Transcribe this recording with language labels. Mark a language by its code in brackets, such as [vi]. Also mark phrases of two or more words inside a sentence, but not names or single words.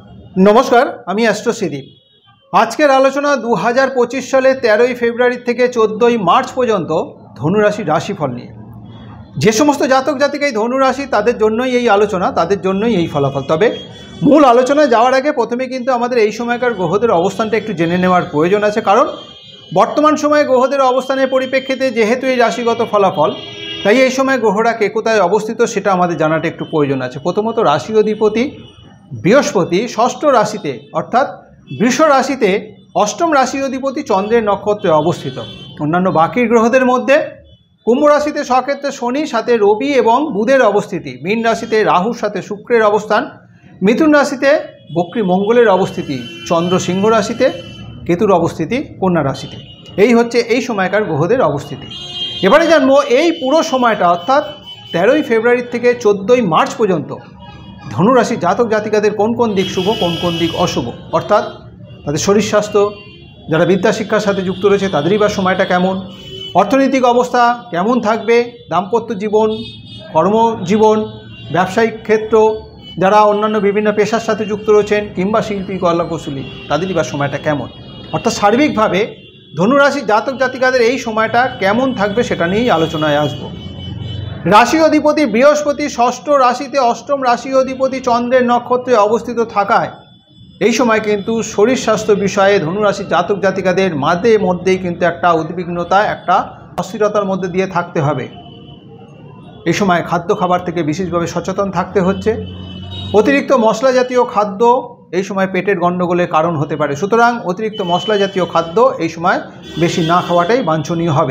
[bn] নমস্কার, আমি অ্যাস্ট্রো শ্রীদীপ। আজকের আলোচনা 2025 সালে 13 ফেব্রুয়ারি থেকে 14 মার্চ পর্যন্ত ধনুরাশি রাশিফল নিয়ে। যে সমস্ত জাতক জাতিকাই ধনুরাশি তাদের জন্যই এই আলোচনা, তাদের জন্যই এই ফলাফল। তবে মূল আলোচনায় যাওয়ার আগে প্রথমে কিন্তু আমাদের এই সময়কার গ্রহদের অবস্থানটা একটু জেনে নেওয়ার প্রয়োজন আছে, কারণ বর্তমান সময় গ্রহদের অবস্থানের পরিপ্রেক্ষিতে যেহেতু এই রাশিগত ফলাফল, তাই এই সময় গ্রহরা কে কোথায় অবস্থিত সেটা আমাদের জানাটা একটু প্রয়োজন আছে। প্রথমত রাশি অধিপতি বৃহস্পতি ষষ্ঠ রাশিতে অর্থাৎ বৃষ রাশিতে অষ্টম রাশি অধিপতি চন্দ্রের নক্ষত্রে অবস্থিত। অন্যান্য বাকি গ্রহদের মধ্য কুম্ভ রাশিতে স্বক্ষেত্রে শনি সাথে রবি এবং বুধের অবস্থিতি, মীন রাশিতে রাহুর সাথে শুক্রের অবস্থান, মিথুন রাশিতে বক্রী মঙ্গলের অবস্থিতি, চন্দ্র সিংহ রাশিতে কেতুর অবস্থিতি কন্যা রাশিতে। এই হচ্ছে এই সময়কার গ্রহদের অবস্থিতি। এবারে জানবো এই পুরো সময়টা অর্থাৎ 13 ফেব্রুয়ারি থেকে 14 মার্চ পর্যন্ত ধনুরাশি জাতক জাতিকাদের কোন কোন দিক শুভ কোন কোন দিক অশুভ, অর্থাৎ তাদের শরীর স্বাস্থ্য, যারা বিদ্যা শিক্ষার সাথে যুক্ত রয়েছে তাদেরই বা সময়টা কেমন, অর্থনৈতিক অবস্থা কেমন থাকবে, দাম্পত্য জীবন, কর্মজীবন, ব্যবসায়িক ক্ষেত্র, যারা অন্যান্য বিভিন্ন পেশার সাথে যুক্ত রয়েছেন কিংবা শিল্পী কলাকুশলী তাদেরই বা সময়টা কেমন, অর্থাৎ সার্বিকভাবে ধনুরাশি জাতক জাতিকাদের এই সময়টা কেমন থাকবে সেটা নিয়েই আলোচনায় আসবো। রাশি অধিপতি বৃহস্পতি ষষ্ঠ রাশিতে অষ্টম রাশি অধিপতি চন্দ্রের নক্ষত্রে অবস্থিত থাকায় এই সময় কিন্তু শরীর স্বাস্থ্য বিষয়ে ধনুরাশি জাতক জাতিকাদের মাঝে মধ্যেই কিন্তু একটা উদ্বিগ্নতা একটা অস্থিরতার মধ্যে দিয়ে থাকতে হবে। এই সময় খাদ্য খাবার থেকে বিশেষভাবে সচেতন থাকতে হচ্ছে। অতিরিক্ত মশলা জাতীয় খাদ্য এই সময় পেটের গণ্ডগোলের কারণ হতে পারে, সুতরাং অতিরিক্ত মশলা জাতীয় খাদ্য এই সময় বেশি না খাওয়াটাই বাঞ্ছনীয় হবে।